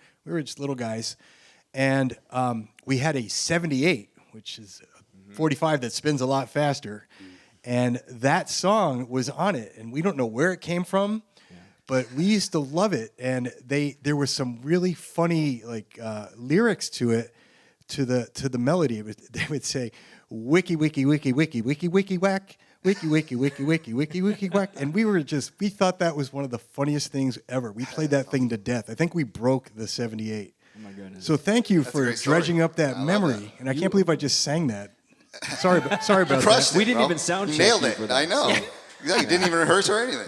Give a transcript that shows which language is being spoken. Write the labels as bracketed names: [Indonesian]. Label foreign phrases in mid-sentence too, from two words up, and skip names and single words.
[English] We were just little guys. And we had a 78, which is a 45 that spins a lot faster. And that song was on it, and we don't know where it came from, but we used to love it. And there was some really funny lyrics to it, to the melody. They would say, "Wiki wiki wiki wiki wiki wiki whack, wiki wiki wiki wiki wiki wiki whack," and we thought that was one of the funniest things ever. We played that thing to death. I think we broke the 78. Oh my goodness. So thank you That's a for great story. dredging up that I love memory, that. and I can't believe I just sang that. Sorry about Crushed that. it, We didn't bro. even sound You check nailed you it. for that. I know. Yeah, you didn't even rehearse or anything.